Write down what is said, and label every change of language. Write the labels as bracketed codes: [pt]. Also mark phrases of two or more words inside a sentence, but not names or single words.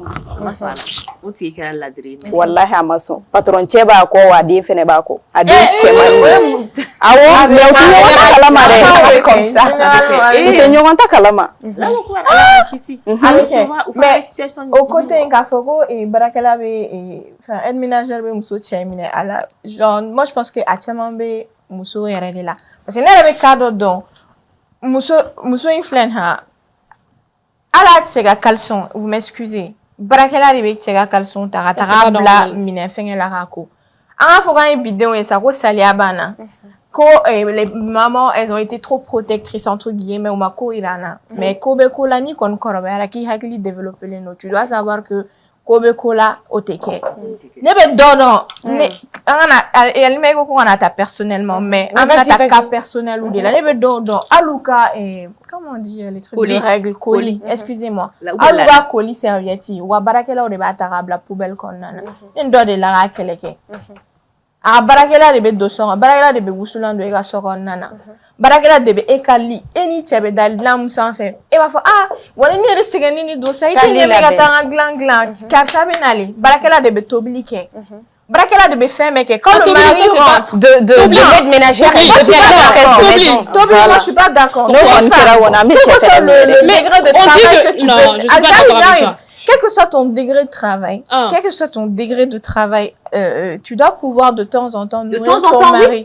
[bm] o tigi kɛra ladiri ye wallahi a ma sɔn patron cɛ b'a kɔ wa a den fɛnɛ b'a kɔ a den cɛman awɔ mais u tɛ ɲɔgɔn ta kalama dɛ [fr] comme ça [bm] u tɛ ɲɔgɔn ta kalama mais [fr] au côté [bm] k'a fɔ ko baarakɛla bɛ [fr] aide ménagère [bm] bɛ muso cɛ minɛ a la [fr] genre moi je pense que [bm] a caman bɛ muso yɛrɛ de la parce que ne yɛrɛ bɛ cas dɔ dɔn muso in filɛ nin ye ala tɛ se ka caleçon [fr] vous m'excusez [bm] baarakɛla de bɛ cɛ ka caleçon ta ka taga bila minɛn fɛngɛ la k'a ko an k'a fɔ k'an ye bidenw ye sa ko saliya b'an na ko [fr] les mamans elles ont été trop protectrices entre guillemets [bm] u ma ko yira an na mais ko bɛ ko la n'i kɔni kɔrɔbayara k'i hakili développelen don [fr] tu dois savoir que [bm] ko bɛ ko la o tɛ kɛ ne bɛ dɔ dɔn an kana yalima i ko kana ta personnellement mais an ka ta [fr] cas personnel [bm] de la ne bɛ dɔw dɔn hali u ka [fr] comment on dit les trucs de règles colis excusez-moi [bm] hali u ka [fr] colis serviette [bm] u ka baarakɛlaw de b'a ta k'a bila poubelle kɔnɔna na ne dɔ de la k'a kɛlɛ kɛ a baarakɛla de bɛ don so kɔnɔ baarakɛla de bɛ wusulan don e ka so kɔnɔna na baarakɛla de bɛ e ka li e ni cɛ bɛ da dilan min sanfɛ e b'a fɔ wala ne yɛrɛ sɛgɛnni ni don sa i tɛ ɲɛ bɛ ka taa n ka dilan karisa bɛ nalen baarakɛla de bɛ tobili kɛ baarakɛla de bɛ fɛn bɛɛ kɛ [fr] quand le mari rentre de l'aide ménagère [bm] tobili [fr] moi je suis pas d'accord quel que soit ton degré de travail quel que soit ton degré de travail tu dois pouvoir de temps en temps nourrir ton mari.